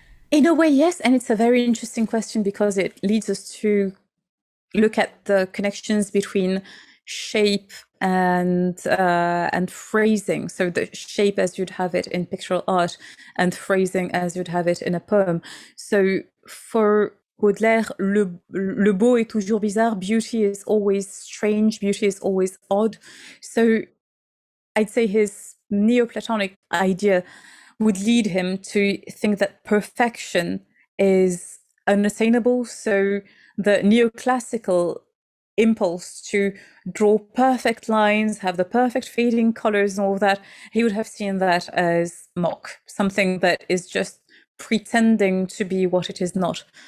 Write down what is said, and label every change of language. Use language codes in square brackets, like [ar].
[en] In a way, yes. And it's a very interesting question because it leads us to look at the connections between shape and phrasing. So the shape as you'd have it in pictorial art and phrasing as you'd have it in a poem. So for Baudelaire, [fr] le beau est toujours bizarre. [en] Beauty is always strange. Beauty is always odd. So I'd say his Neoplatonic idea would lead him to think that perfection is unattainable. So the neoclassical impulse to draw perfect lines, have the perfect fading colors and all that, he would have seen that as mock, something that is just pretending to be what it is not.